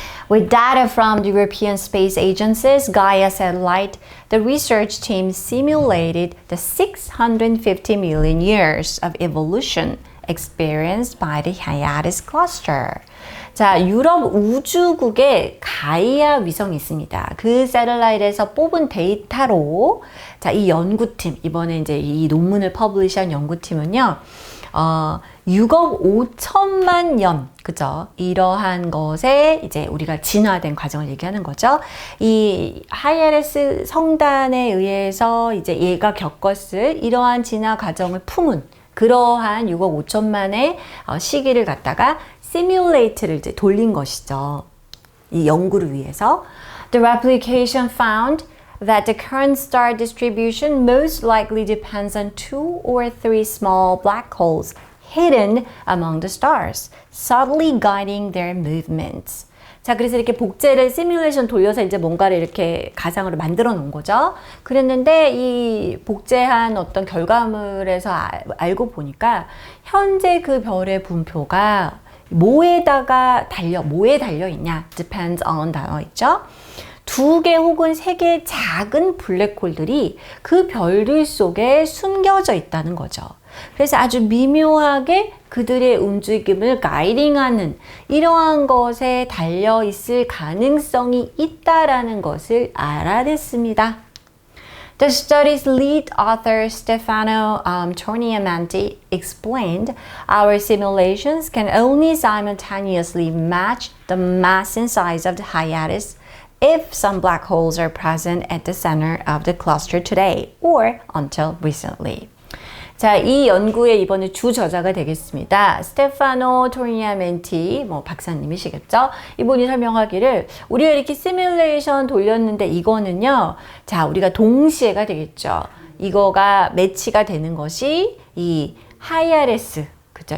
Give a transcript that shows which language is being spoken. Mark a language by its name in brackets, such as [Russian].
[English] With data from the European Space Agency's Gaia satellite, the research team simulated the 650 million years of evolution experienced by the Hyades cluster. [Korean] 자, 유럽 우주국에 가이아 위성이 있습니다. 그 새틀라이트에서 뽑은 데이터로 자, 이 연구팀, 이번에 이제 이 논문을 퍼블리시한 연구팀은요. 6억 5천만 년, 그죠? 이러한 것에 이제 우리가 진화된 과정을 얘기하는 거죠. 이 하이에레스 성단에 의해서 이제 얘가 겪었을 이러한 진화 과정을 품은 그러한 6억 5천만의 시기를 갖다가 시뮬레이트를 이제 돌린 것이죠. 이 연구를 위해서. [English] The replication found that the current star distribution most likely depends on 2 or 3 small black holes hidden among the stars, subtly guiding their movements. [Korean] 자, 그래서 이렇게 복제를 시뮬레이션 돌려서 이제 뭔가를 이렇게 가상으로 만들어 놓은 거죠. 그랬는데 이 복제한 어떤 결과물에서 알고 보니까 현재 그 별의 분포가 뭐에 달려 있냐? [English] depends on [Korean] 나와 있죠. 2개 혹은 3개의 작은 블랙홀들이 그 별들 속에 숨겨져 있다는 거죠. 그래서 아주 미묘하게 그들의 움직임을 가이딩하는 이러한 것에 달려 있을 가능성이 있다라는 것을 알아냈습니다. [English] The study's lead author Stefano Torniamanti explained, "Our simulations can only simultaneously match the mass and size of the Hyades if some black holes are present at the center of the cluster today or until recently." [Korean] 자, 이 연구의 이번에 주 저자가 되겠습니다. 스테파노 토리아멘티 박사님이시겠죠? 이분이 설명하기를 우리가 이렇게 시뮬레이션 돌렸는데 이거는요. 자, 우리가 동시에가 되겠죠. 이거가 매치가 되는 것이 이 하이아레스, 그죠?